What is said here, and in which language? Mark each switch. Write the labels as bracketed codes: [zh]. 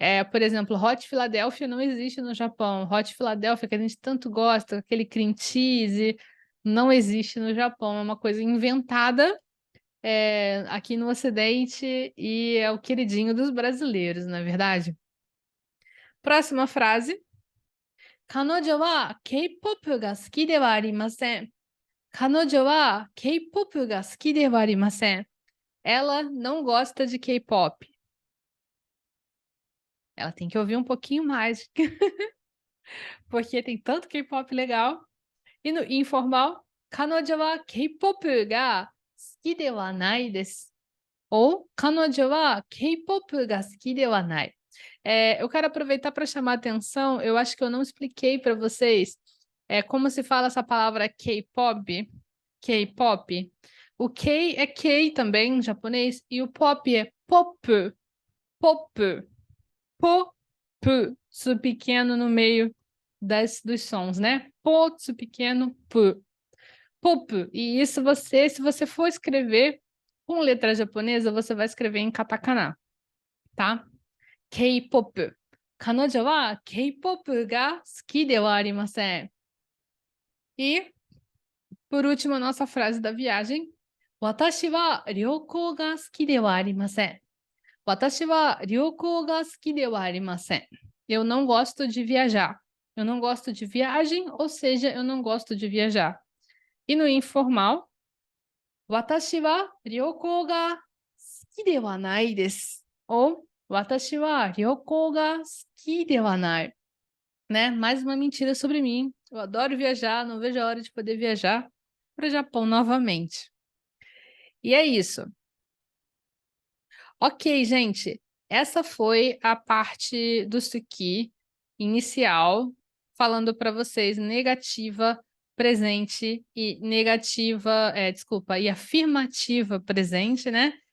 [pt] Por exemplo, Hot Philadelphia não existe no Japão. Hot Philadelphia, que a gente tanto gosta, aquele cream cheese, não existe no Japão. É uma coisa inventada aqui no Ocidente e é o queridinho dos brasileiros, não é verdade? Próxima frase. [ja] 彼女は K-pop が好きではありません。彼女は K-pop が好きではありません。 [pt] Ela não gosta de K-pop. Ela tem que ouvir um pouquinho mais, porque tem tanto K-pop legal. E no informal, [ja] 彼女は K-pop が好きではないです。 [pt] Ou [ja] 彼女は K-pop が好きではない。 [pt] Eu quero aproveitar para chamar a atenção, eu acho que eu não expliquei para vocês como se fala essa palavra K-pop. K-pop. O K é K também em japonês e o pop é pop. Pop. Pop. Su pequeno no meio dos sons, né? Po, su pequeno, p. Pop. E isso se você for escrever com letra japonesa, você vai escrever em katakana, tá? K-pop. [ja] 彼女は K-pop が好きではありません。 [pt] E, por último, a nossa frase da viagem. [ja] 私は旅行が好きではありません。私は旅行が好きではありません。 [pt] Eu não gosto de viajar. Eu não gosto de viagem, ou seja, eu não gosto de viajar. E no informal, [ja] 私は旅行が好きではないです。 [pt] Ou [ja] 私は旅行が好きではない。 [pt] Né? Mais uma mentira sobre mim. Eu adoro viajar, não vejo a hora de poder viajar para o Japão novamente. E é isso. Ok, gente. Essa foi a parte do Suki inicial, falando para vocês negativa, presente e negativa, desculpa, e afirmativa presente, né?